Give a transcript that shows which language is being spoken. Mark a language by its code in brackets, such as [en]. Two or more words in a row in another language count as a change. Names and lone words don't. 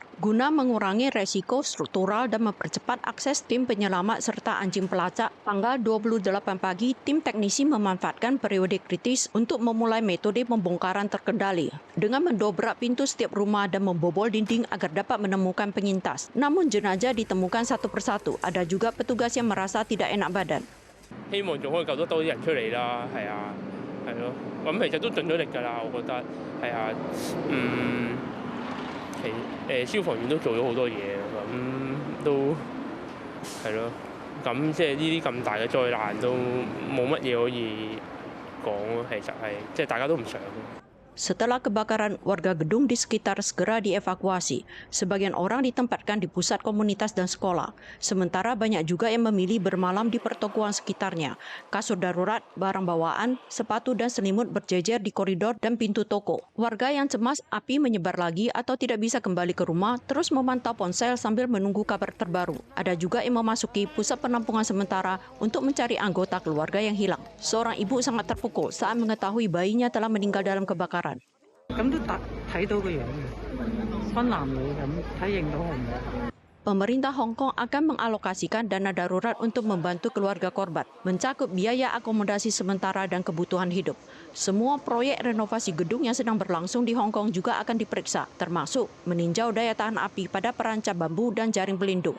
[id] Guna mengurangi resiko struktural dan mempercepat akses tim penyelamat serta anjing pelacak, tanggal 28 pagi, tim teknisi memanfaatkan periode kritis untuk memulai metode pembongkaran terkendali dengan mendobrak pintu setiap rumah dan membobol dinding agar dapat menemukan penyintas. Namun jenazah ditemukan satu persatu. Ada juga petugas yang merasa tidak enak badan. [yue] 希望仲可以救得多啲人出嚟啦，係啊，係咯，咁其實都盡咗力㗎啦，我覺得係啊，消防員都做咗好多嘢，咁都係咯，咁即係呢啲咁大嘅災難都冇乜嘢可以講咯，其實係即係大家都唔想。 [id] Setelah kebakaran, warga gedung di sekitar segera dievakuasi. Sebagian orang ditempatkan di pusat komunitas dan sekolah. Sementara banyak juga yang memilih bermalam di pertokoan sekitarnya. Kasur darurat, barang bawaan, sepatu dan selimut berjejer di koridor dan pintu toko. Warga yang cemas api menyebar lagi atau tidak bisa kembali ke rumah terus memantau ponsel sambil menunggu kabar terbaru. Ada juga yang memasuki pusat penampungan sementara untuk mencari anggota keluarga yang hilang. Seorang ibu sangat terpukul saat mengetahui bayinya telah meninggal dalam kebakaran. [yue] 咁都睇到個樣嘅，分男女咁睇認到係唔係？ [id] Pemerintah Hong Kong akan mengalokasikan dana darurat untuk membantu keluarga korban, mencakup biaya akomodasi sementara dan kebutuhan hidup. Semua proyek renovasi gedung yang sedang berlangsung di Hong Kong juga akan diperiksa, termasuk meninjau daya tahan api pada perancap bambu dan jaring pelindung.